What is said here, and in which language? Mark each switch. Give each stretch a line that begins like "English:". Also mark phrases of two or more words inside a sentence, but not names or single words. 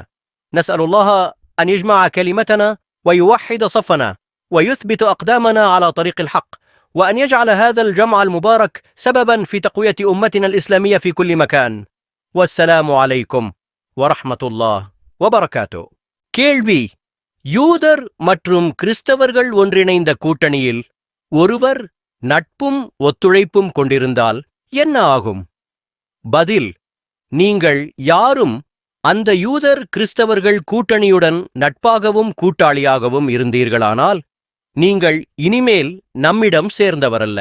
Arabic: نسأل الله أن يجمع كلمتنا ويوحد صفنا ويثبت أقدامنا على طريق الحق، وأن يجعل هذا الجمع المبارك سببا في تقوية أمتنا الإسلامية في كل مكان. والسلام عليكم ورحمة الله وبركاته.
Tamil: கேள்வி: யூதர் மற்றும் கிறிஸ்தவர்கள் ஒன்றிணைந்த கூட்டணியில் ஒருவர் நட்பும் ஒத்துழைப்பும் கொண்டிருந்தால் என்ன ஆகும்? பதில்: நீங்கள் யாரும் அந்த யூதர் கிறிஸ்தவர்கள் கூட்டணியுடன் நட்பாகவும் கூட்டாளியாகவும் இருந்தீர்களானால் நீங்கள் இனிமேல் நம்மிடம் சேர்ந்தவரல்ல.